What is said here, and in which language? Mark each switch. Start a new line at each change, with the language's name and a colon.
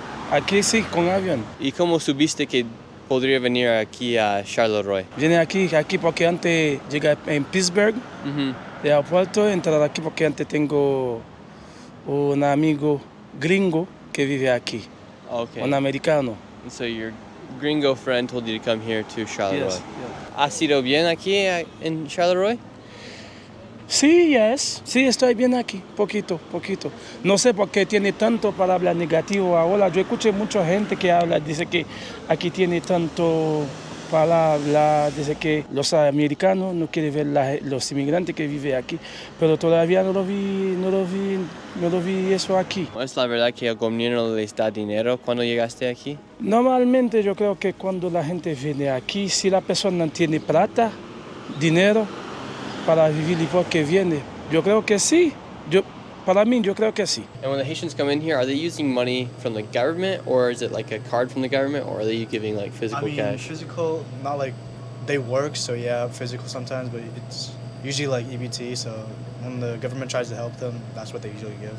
Spanish: Aquí sí, con avión. ¿Y cómo supiste que podría venir aquí a Charleroi? Vine aquí porque antes llegué en Pittsburgh, de aeropuerto, entrar aquí porque antes tengo un amigo gringo que vive aquí,
English: Okay.
Spanish: un americano.
English: And so your gringo friend told you to come here to Charleroi. Yes,
Spanish: ¿Has sido bien aquí en Charleroi? Sí, sí, estoy bien aquí, poquito. No sé por qué tiene tanto palabra negativo ahora. Yo escuché mucha gente que habla, dice que aquí tiene tanto palabra, dice que los americanos no quieren ver los inmigrantes que viven aquí, pero todavía no lo vi eso aquí. ¿Es la verdad que el gobierno les da dinero cuando llegaste aquí? Normalmente yo creo que cuando la gente viene aquí, si la persona tiene plata, dinero, para vivir y porque viene. Yo creo que sí. Para mí, yo creo que sí.
English: And when the Haitians come in here, are they using money from the government, or is it like a card from the government, or are they giving like physical cash? Physical, not like they work, so yeah, physical sometimes, but it's usually like EBT, so when the government tries to help them, that's what they usually give.